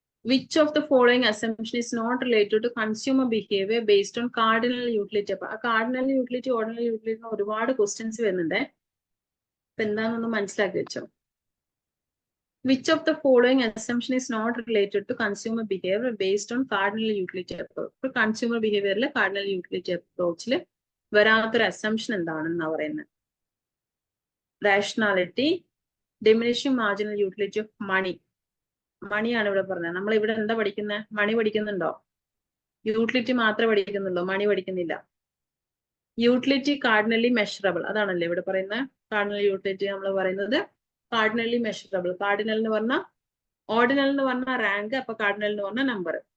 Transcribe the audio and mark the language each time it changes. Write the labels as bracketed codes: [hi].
[en] Which of the following assumption is not related to consumer behavior based on cardinal utility? [ml] അപ്പൊ ആ cardinal utility, ordinal utility ഒരുപാട് questions വരുന്നുണ്ട്. അപ്പൊ എന്താണെന്നൊന്ന് മനസ്സിലാക്കി വെച്ചോ. [en] Which of the following assumption is not related to consumer behavior based on cardinal utility approach? [ml] ഇപ്പൊ consumer ബിഹേവിയറിൽ cardinal utility approachൽ വരാത്തൊരു assumption എന്താണെന്നാ പറയുന്നത്? [en] Rationality, diminishing marginal utility of money. [ml] മണിയാണ് ഇവിടെ പറഞ്ഞത്. നമ്മൾ ഇവിടെ എന്താ പഠിക്കുന്നത്? മണി പഠിക്കുന്നുണ്ടോ? യൂട്ടിലിറ്റി മാത്രമേ പഠിക്കുന്നുള്ളൂ, മണി പഠിക്കുന്നില്ല. യൂട്ടിലിറ്റി കാർഡിനലി മെഷറബിൾ, അതാണല്ലേ ഇവിടെ പറയുന്നത്. കാർഡിനൽ യൂട്ടിലിറ്റി നമ്മൾ പറയുന്നത് കാർഡിനലി മെഷറബിൾ. കാർഡിനൽ എന്ന് പറഞ്ഞാൽ, ഓർഡിനൽ എന്ന് പറഞ്ഞാൽ റാങ്ക്, അപ്പൊ കാർഡിനൽ എന്ന് പറഞ്ഞാൽ നമ്പർ.